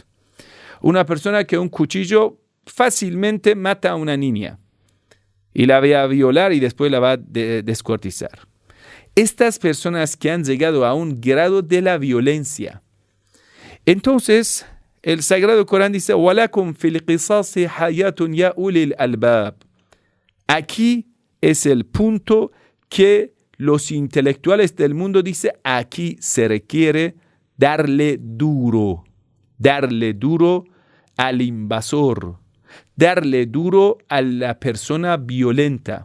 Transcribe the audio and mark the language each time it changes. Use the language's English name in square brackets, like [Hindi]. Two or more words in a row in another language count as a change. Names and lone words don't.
[Spanish] Una persona que un cuchillo fácilmente mata a una niña y la va a violar y después la va a descuartizar. Estas personas que han llegado a un grado de la violencia. Entonces, el Sagrado Corán dice, [Arabic] وَلَكُمْ فِي الْقِصَاصِ حَيَاتٌ يَا أُولِي الْأَلْبَابِ. [Spanish] Aquí es el punto que los intelectuales del mundo dicen, aquí se requiere darle duro al invasor, darle duro a la persona violenta.